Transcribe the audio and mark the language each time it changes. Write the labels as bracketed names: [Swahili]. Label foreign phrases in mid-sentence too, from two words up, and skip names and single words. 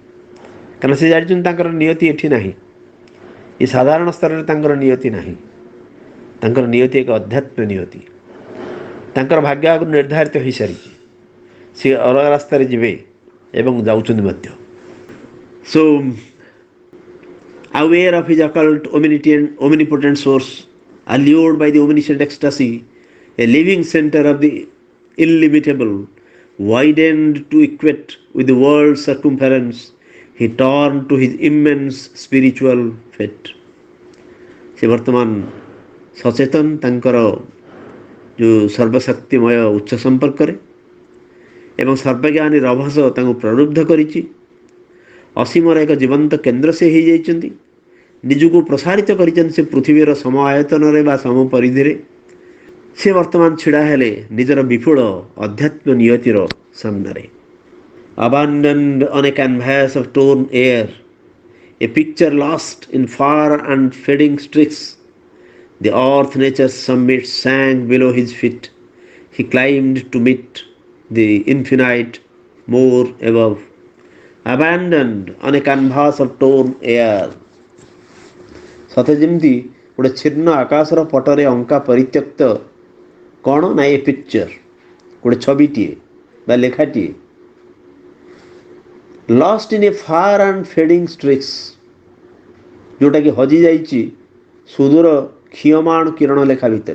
[Odia] କାରଣ ସେ ଜାଣିଛନ୍ତି ତାଙ୍କର ନିୟତି ଏଠି ନାହିଁ, ଏ ସାଧାରଣ ସ୍ତରରେ ତାଙ୍କର ନିୟତି ନାହିଁ, ତାଙ୍କର ନିୟତି ଏକ ଅଧ୍ୟାତ୍ମ ନିୟତି। ତାଙ୍କର ଭାଗ୍ୟ ଆଗରୁ ନିର୍ଦ୍ଧାରିତ ହୋଇସାରିଛି, ସେ ଅଲଗା ରାସ୍ତାରେ ଯିବେ ଏବଂ ଯାଉଛନ୍ତି ମଧ୍ୟ। [English] ସୋ aware of his occult omnipotent source, allured by the omniscient ecstasy, a living center of the illimitable, widened to equate with the world's circumference, he turned to his immense spiritual fate. [Odia] ସେ ବର୍ତ୍ତମାନ ସଚେତନ ତାଙ୍କର ଯେଉଁ ସର୍ବଶକ୍ତିମୟ ଉଚ୍ଚ ସମ୍ପର୍କରେ, ଏବଂ ସର୍ବଜ୍ଞାନୀ ରଭସ ତାଙ୍କୁ ପ୍ରଲୁବ୍ଧ କରିଛି। ଅସୀମର ଏକ ଜୀବନ୍ତ କେନ୍ଦ୍ର ସେ ହେଇଯାଇଛନ୍ତି, ନିଜକୁ ପ୍ରସାରିତ କରିଛନ୍ତି ସେ ପୃଥିବୀର ସମ ଆୟତନରେ ବା ସମ ପରିଧିରେ। ସେ ବର୍ତ୍ତମାନ ଛିଡ଼ା ହେଲେ ନିଜର ବିପୁଳ ଅଧ୍ୟାତ୍ମ ନିୟତିର ସାମ୍ନାରେ। [English] Abandoned on a canvas of torn air, a picture lost in far and fading streaks, the earth nature's summit sank below his feet. He climbed to meet the infinite more above. Abandoned on a canvas of torn air, [Odia] ସତେ ଯେମିତି ଗୋଟେ ଛିନ୍ନ ଆକାଶର ପଟରେ ଅଙ୍କା ପରିତ୍ୟକ୍ତ କ'ଣ ନା [English] a picture, [Odia] ଗୋଟେ ଛବିଟିଏ ବା ଲେଖାଟିଏ। [English] lost in a far and fading streaks, [Odia] ଯେଉଁଟାକି ହଜିଯାଇଛି ସୁଦୂର କ୍ଷୀୟମାଣ କିରଣ ଲେଖା ଭିତରେ।